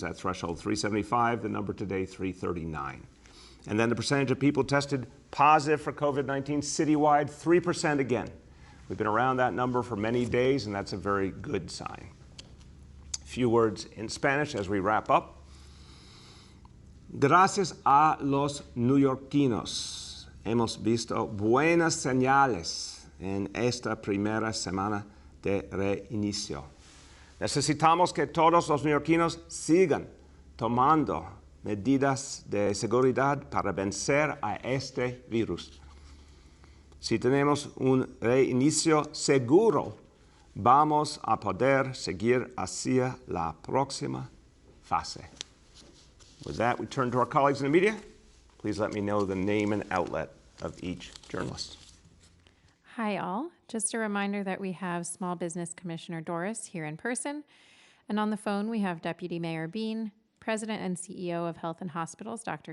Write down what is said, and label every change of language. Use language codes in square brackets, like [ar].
[en] That threshold, 375. The number today, 339. And then the percentage of people tested positive for COVID-19 citywide, 3% again. We've been around that number for many days, and that's a very good sign. A few words in Spanish as we wrap up. [es] Gracias a los neoyorquinos, hemos visto buenas señales en esta primera semana de reinicio. Necesitamos que todos los neoyorquinos sigan tomando medidas de seguridad para vencer a este virus. Si tenemos un reinicio seguro, vamos a poder seguir hacia la próxima fase. [en] With that, we turn to our colleagues in the media. Please let me know the name and outlet of each journalist. Hi, all. Just a reminder that we have Small Business Commissioner Doris here in person. And on the phone, we have Deputy Mayor Bean, President and CEO of Health and Hospitals, Dr.